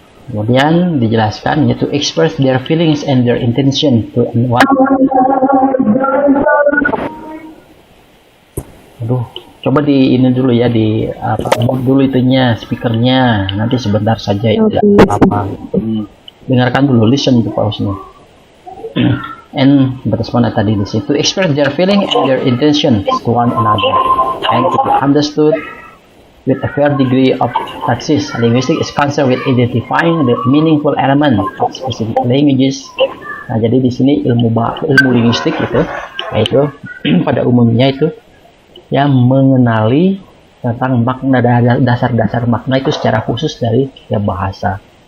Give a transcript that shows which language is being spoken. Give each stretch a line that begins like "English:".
Indonesian: Kemudian dijelaskan yaitu
English: express their feelings and their intention to one.
Indonesian: Aduh, coba di ini dulu ya, di mute dulu itunya, speakernya. Nanti sebentar saja ya, tidak apa-apa. Dengarkan dulu,
English: listen to pause-
Indonesian: nya.
English: And respond
Indonesian: tadi di situ,
English: express their feeling and their intention to one another and to be understood with a fair degree of taxis. Linguistic is concerned with identifying the meaningful element of specific languages.
Indonesian: Nah, jadi di sini ilmu linguistik itu, yaitu pada umumnya itu yang mengenali tentang makna dasar-dasar makna itu secara khusus dari ya bahasa.